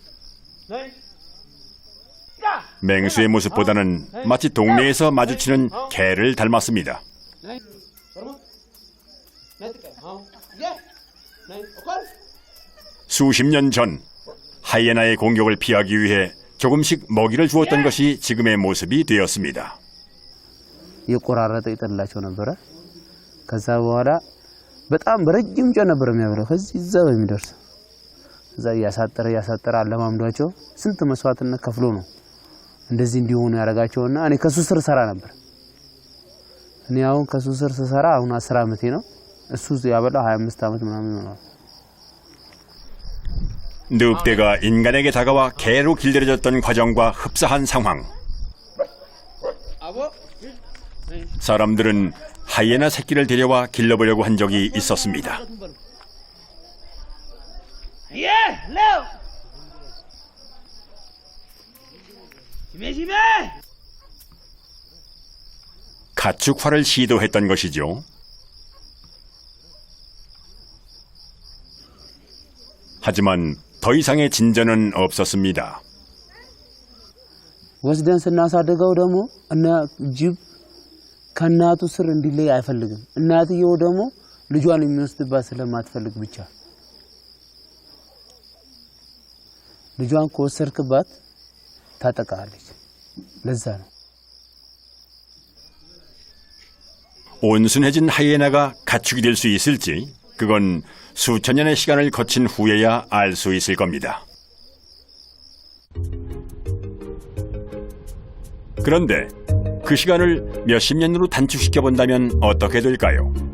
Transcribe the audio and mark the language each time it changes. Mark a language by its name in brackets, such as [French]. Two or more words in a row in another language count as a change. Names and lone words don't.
[Korean] 맹수의 모습보다는 마치 동네에서 마주치는 개를 닮았습니다. 수십 년 전 하이에나의 공격을 피하기 위해 조금씩 먹이를 주었던 것이 지금의 모습이 되었습니다. [Amharic] የቆራረጠ ይጥላቸው ነበረ። ከዛ በኋላ በጣም በረጅም ጮህ ነበር የሚያበለው። ከዚህ እዛ በሚደርስ እዛ ያሳጠረ አለማምዷቸው ስንት መስዋዕትነት ከፍሎ ነው እንደዚህ እንዲሆኑ ያደረጋቸውና እኔ ከሱ ስር ሰራ ነበር። እኔ አሁን ከሱ ስር ሰራ አሁን 10 ዓመቴ ነው። እሱ ያበላው 25 ዓመት ምናምን ነው። [Korean] 늑대가 인간에게 다가와 개로 길들여졌던 과정과 흡사한 상황. 사람들은 하이에나 새끼를 데려와 길러보려고 한 적이 있었습니다. 가축화를 시도했던 것이죠. 하지만 더 이상의 진전은 없었습니다. [Amharic] ወስደን ስናሳድገው ደግሞ እና ጅብ ከናቱ ስር እንዲለይ አይፈልግም። እናትየው ደግሞ ልጇን የሚወስድባት ስለማትፈልግ ብቻ ልጇን ከወሰድክባት ታጠቃለች። ለዛ ነው [Korean] 온순해진 하이에나가 가축이 될 수 있을지 그건 수천 년의 시간을 거친 후에야 알 수 있을 겁니다. 그런데 그 시간을 몇십 년으로 단축시켜 본다면 어떻게 될까요?